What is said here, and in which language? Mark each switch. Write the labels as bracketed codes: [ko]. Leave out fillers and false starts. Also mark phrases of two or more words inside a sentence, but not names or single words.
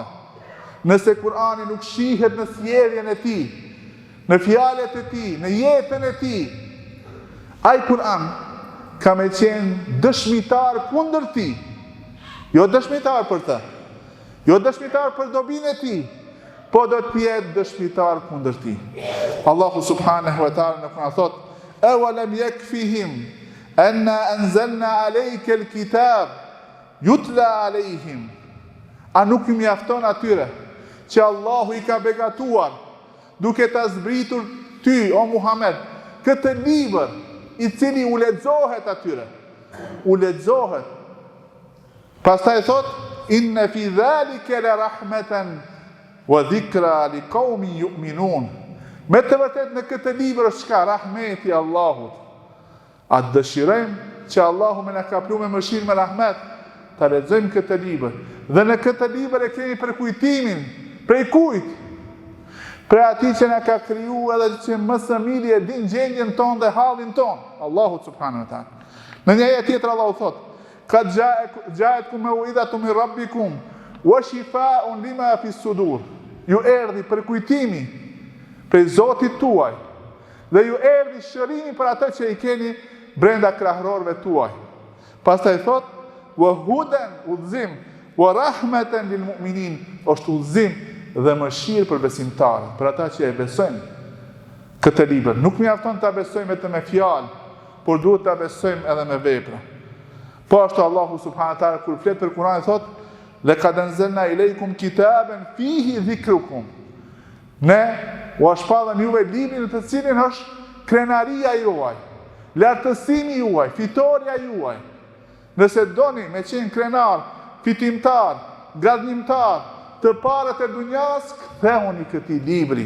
[sq] Nëse Kur'ani nuk shihet në sjelljen e tij, në fjalët e tij, në jetën e tij, ai Kur'an ka me qenë dëshmitar kundër tij. Jo dëshmitar për të, jo dëshmitar për dobinë e tij, po do të jetë dëshmitar kundër tij. Allahu [ar] سبحانه وتعالى [sq] në Kur'an thot: [ar] "أولم يكفهم أنا أنزلنا عليك الكتاب يتلى عليهم." [sq] A nuk i mjafton atyre që Allahu i ka begatuar duke ta zbritur ty, o Muhammed, këtë libër i cili u lexohet atyre. U lexohet. Pastaj thot: [ar] "إن في ذلك لرحمة وذكرى لقوم يؤمنون." [sq] Me të vërtet në këtë libër është çka? Rahmeti i Allahut. A dëshirojmë që Allahu më na kaplu me mëshirë me rahmet, ta lexojmë këtë libër. Dhe në këtë libër e kemi përkujtimin prej kujt? Prej atij që na ka krijuar edhe që më së miri e din gjendjen tonë dhe hallin tonë, Allahu [ar] سبحانه وتعالى. [sq] Në një ajet tjetër Allahu thotë: [ar] "قد جاءتكم موعظة من ربكم وشفاء لما في الصدور." [sq] Ju erdhi përkujtimi prej Zotit tuaj dhe ju erdhi shërimi për atë që i keni brenda krahërorëve tuaj. Pastaj thot: [ar] "وهدى", udhëzim, "ورحمة للمؤمنين", [sq] është udhëzim dhe mëshirë për besimtarët, për ata që e besojnë këtë libër. Nuk mjafton ta besojmë vetëm me fjalë, por duhet ta besojmë edhe me vepra. Po ashtu Allahu [ar] سبحانه وتعالى [sq] kur flet për Kur'anin thot: [ar] "لقد أنزلنا إليكم كتابا فيه ذكركم." [sq] Ne u shpallëm juve librin në të cilin është krenaria juaj, lartësimi juaj, fitoria juaj. Nëse doni me qenë krenar, fitimtar, gradnimtar të parët e dunjas, kthehuni këtij libri.